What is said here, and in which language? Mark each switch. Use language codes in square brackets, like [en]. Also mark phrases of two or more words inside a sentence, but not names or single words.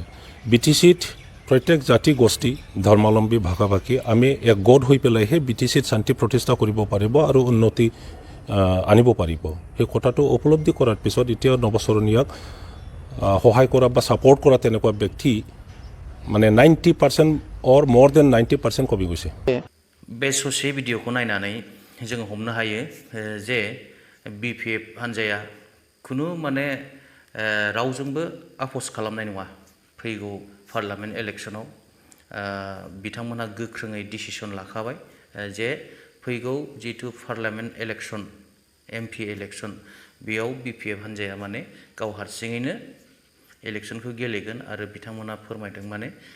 [as] BTCত প্ৰত্যেক জাতি গোষ্ঠী ধৰ্মাৱলম্বী ভাষা ভাষী আমি একগোট হৈ পেলাইহে BTCত শান্তি প্ৰতিষ্ঠা কৰিব পাৰিব আৰু উন্নতি আনিব পাৰিব সেই কথাটো উপলব্ধি কৰাৰ পিছত এতিয়া নৱচৰণীয়াক সহায় কৰা বা ছাপোৰ্ট কৰা তেনেকুৱা ব্যক্তি মানে 90% [en] or more than [as] 90% কমি গৈছে। [brx] बे ससे भिडिअखौ नायनानै जों हमनो हायो जे BPF हान्जाया खुनु माने रावजोंबो आफस खालामनाय नङा फैगौ [en] parliament electionaw [brx] बिथांमोनहा गोख्रोङै डिसिसन लाखाबाय जे फैगौ जितु [en] parliament election MP election [brx] बेयाव BPF हान्जाया माने गाव हारसिङैनो इलेक्सनखौ गेलेगोन आरो बिथांमोना फोरमायदों माने